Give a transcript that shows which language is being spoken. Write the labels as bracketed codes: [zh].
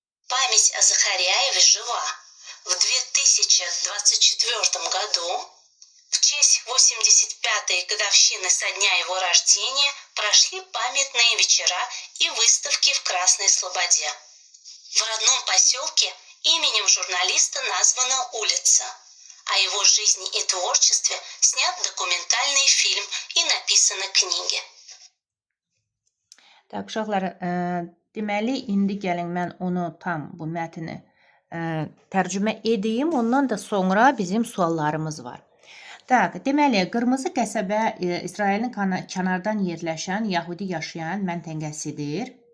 [ru] Память о Захаряеве жива. В 2024 году, в честь 85-й годовщины со дня его рождения, прошли памятные вечера и выставки в Красной Слободе. В родном поселке именем журналиста названа улица. О его жизни и творчестве снят документальный фильм и написаны книги. [az] Tak, uşaqlar, deməli indi gəlin mən onu tam bu mətni tərcümə edeyim. Ondan da sonra bizim suallarımız var. Tak, deməli qırmızı qəsəbə İsrailin kənardan yerləşən Yahudi yaşayan məntəqəsidir.